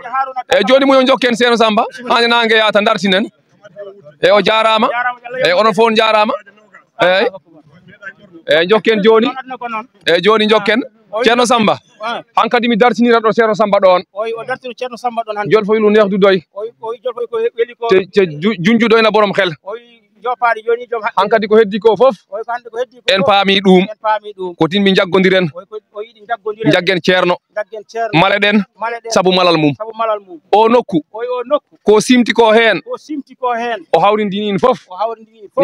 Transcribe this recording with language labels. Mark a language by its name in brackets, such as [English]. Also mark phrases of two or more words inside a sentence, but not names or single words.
[Fula] Haruna ka Eyi, joni muyon jokken Seeno Samba. Hande nangue yata dartinen. Eyi, o jarama. Jarama, Allah Eyi, onon fof on jarama. Eyi. Eyi, jokken joni. Adna ko noon. Eyi, joni jokken. O wi Ceerno Samba. Ah. Han kadi mi dartinira ɗo Ceerno Samba ɗo on. O wi o dartino Ceerno Samba ɗon hande. Joni fof ino nehdu doy. O wi, o wi joni fof ko weli ko. Te, te ju-, junjuɗo ena [Wolof] borom xel. [Fula] O wi jopaɗe joni joom haqqille. Han kadi ko heddi ko fof. O wi ko hande ko heddi ko En fof. paami ɗum. En paami ɗum. Ko tin min jaggodiren. O wi ko, o yiɗi jaggodiren. Jaggen Ceerno. Jaggen Ceerno. Male ɗen. Male ɗen. Sabu malal mum. Sabu malal mum. O nokku. O wi o nokku. Ko simti ko hen. Ko simti ko hen. O hawrindini in fof. O hawrindini in fof.